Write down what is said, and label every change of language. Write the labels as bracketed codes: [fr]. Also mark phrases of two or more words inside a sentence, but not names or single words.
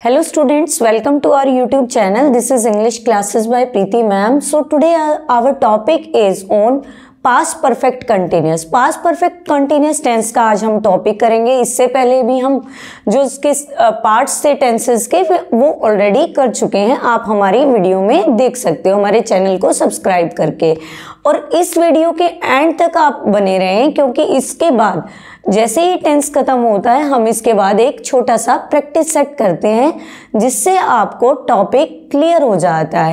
[en] Hello students, welcome to our YouTube channel. This is English classes by Preeti ma'am. So today our topic is on past perfect continuous. Past perfect continuous tense [hi] का आज हम टॉपिक करेंगे. इससे पहले भी हम जो इसके पार्ट्स थे टेंसेस के वो ऑलरेडी कर चुके हैं. आप हमारी वीडियो में देख सकते हो हमारे चैनल को सब्सक्राइब करके. और इस वीडियो के एंड तक आप बने रहें क्योंकि इसके बाद जैसे ही टेंस खत्म होता है हम इसके बाद एक छोटा सा [en] practice set [hi] करते हैं जिससे आपको [en] topic clear [hi] हो जाता है.